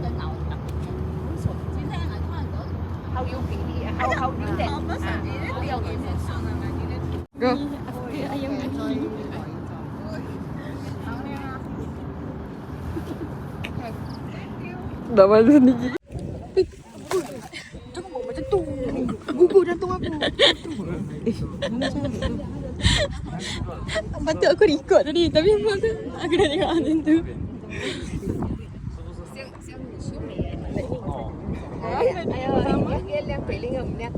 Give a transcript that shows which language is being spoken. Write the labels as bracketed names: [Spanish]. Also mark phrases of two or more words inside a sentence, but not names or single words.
[Cantonese] 後腰片啲嘢，後邊隻。 [Malay] Go. Dah malu sendiri. Jangan bawa macam tu. Gugur jantung aku. Patut aku record tadi. Tapi aku dah tengok macam tu. [Vietnamese] Phải lên ngầm nha.